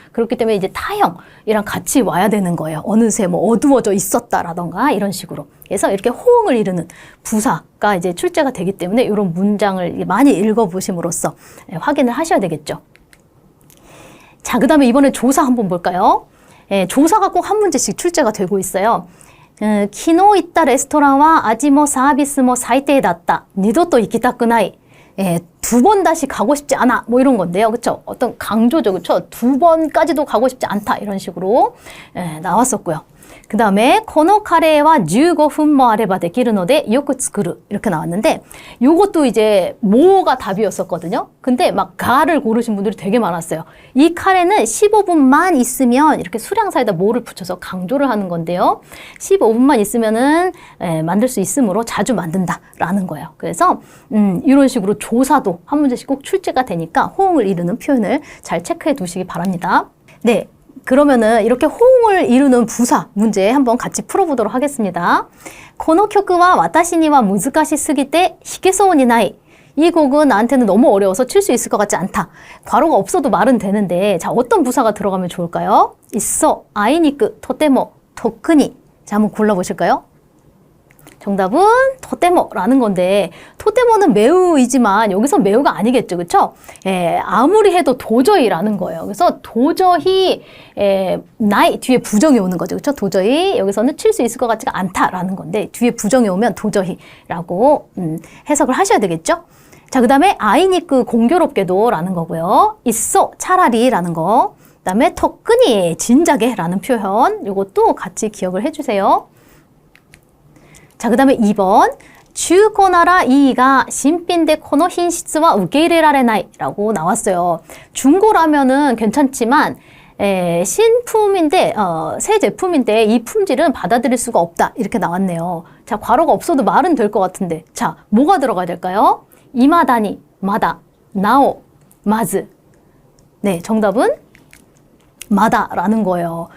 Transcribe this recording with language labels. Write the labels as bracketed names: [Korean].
[Korean] 그렇기 때문에 이제 타형이랑 같이 와야 되는 거예요. 어느새 뭐 어두워져 있었다라던가 이런 식으로. 그래서 이렇게 호응을 이루는 부사가 이제 출제가 되기 때문에 이런 문장을 많이 읽어보심으로써 확인을 하셔야 되겠죠. 자, 그 다음에 이번에 조사 한번 볼까요? 조사가 꼭 한 문제씩 출제가 되고 있어요. [Japanese] 昨日行ったレストランは味もサービスも最低だった。二度と行きたくない。 [Korean] 두 번 다시 가고 싶지 않아. 뭐 이런 건데요. 그쵸? 어떤 강조죠. 그쵸? 두 번까지도 가고 싶지 않다. 이런 식으로 나왔었고요. 그 다음에 [Japanese] このカレーは15分もあればできるのでよく作る. [Korean] 이렇게 나왔는데 요것도 이제 뭐가 답이었었거든요. 근데 막 가를 고르신 분들이 되게 많았어요. 이 카레는 15분만 있으면 이렇게 수량사에다 뭐를 붙여서 강조를 하는 건데요. 15분만 있으면은 만들 수 있으므로 자주 만든다라는 거예요. 그래서 이런 식으로 조사도 한 문제씩 꼭 출제가 되니까 호응을 이루는 표현을 잘 체크해 두시기 바랍니다. 네. 그러면은 이렇게 호응을 이루는 부사 문제 한번 같이 풀어보도록 하겠습니다. [Japanese] この曲は私には難しすぎて弾けそうにない. [Korean] 이 곡은 나한테는 너무 어려워서 칠 수 있을 것 같지 않다. 괄호가 없어도 말은 되는데 자 어떤 부사가 들어가면 좋을까요? 있어, 아이니크, 토테모, 토크니. 자 한번 골라보실까요? 정답은 토테모라는 건데 토테모는 매우이지만 여기서 매우가 아니겠죠. 그렇죠? 아무리 해도 도저히라는 거예요. 그래서 도저히 나이 뒤에 부정이 오는 거죠. 그렇죠? 도저히 여기서는 칠 수 있을 것 같지가 않다라는 건데 뒤에 부정이 오면 도저히라고 해석을 하셔야 되겠죠? 자, 그다음에 아이니크 공교롭게도 라는 거고요. 있어 차라리 라는 거. 그다음에 토크니 진작에 라는 표현. 이것도 같이 기억을 해주세요. 자, 그 다음에 2번. [Japanese] 中古ならいいが新品でこの品質は受け入れられない [Korean] 라고 나왔어요. 중고라면은 괜찮지만 신품인데 새 제품인데 이 품질은 받아들일 수가 없다 이렇게 나왔네요. 자, 괄호가 없어도 말은 될 것 같은데 자, 뭐가 들어가야 될까요? 이마다니, 마다, 나오, 마즈. 네, 정답은 마다라는 거예요.